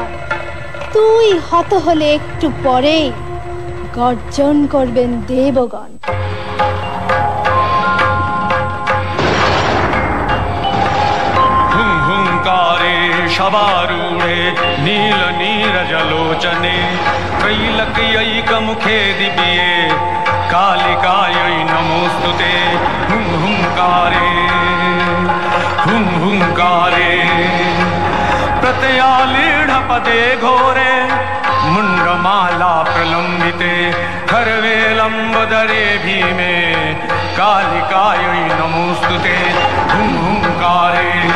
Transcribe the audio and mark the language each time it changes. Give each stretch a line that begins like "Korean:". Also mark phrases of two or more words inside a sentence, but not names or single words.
Bangla: তুই হত হলে একটু পরে গর্জন করবেন দেবগণ।
Sanskrit: হুঙ্কারে সবারূঢ়ে নীল নীরজলোচনে त्रैलक्यैकमुखे दिव्ये कालिकायै नमोस्तुते हुं हुंकारे प्रत्ययालीढपदे घोरे मुण्डमाला प्रलम्बिते खर्वेलम्बदरे भीमे कालिकायै नमोस्तुते हुं हुंकारे